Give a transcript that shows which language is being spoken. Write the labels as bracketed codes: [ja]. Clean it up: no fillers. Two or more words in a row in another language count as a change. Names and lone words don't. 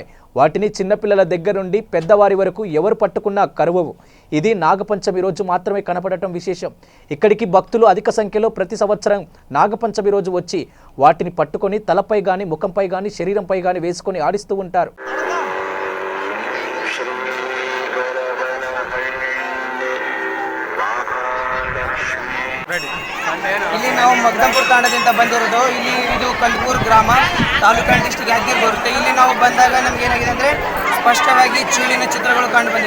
[te] వాటిని చిన్నపిల్లల దగ్గర నుండి పెద్దవారి వరకు ఎవరు పట్టుకున్నా కరువవు. ఇది నాగపంచమి రోజు మాత్రమే కనపడటం విశేషం. ఇక్కడికి భక్తులు అధిక సంఖ్యలో ప్రతి సంవత్సరం నాగపంచమి రోజు వచ్చి వాటిని పట్టుకొని తలపై కానీ, ముఖంపై కానీ, శరీరంపై కానీ వేసుకొని ఆడిస్తూ ఉంటారు. [kn] ಇಲ್ಲಿ ನಾವು ಮಗ್ದಂಪುರ ತಾಂಡದಿಂದ ಬಂದಿರೋದು. ಇಲ್ಲಿ ಇದು ಕಂದಕೂರು ಗ್ರಾಮ, ತಾಲೂಕು ಡಿಸ್ಟಿಕ್ ಯಾದಗಿರಿ ಬರುತ್ತೆ. ಇಲ್ಲಿ ನಾವು ಬಂದಾಗ ನಮ್ಗೆ ಏನಾಗಿದೆ ಅಂದರೆ ಸ್ಪಷ್ಟವಾಗಿ ಚೀಳಿನ ಚಿತ್ರಗಳು ಕಂಡು ಬಂದಿವೆ.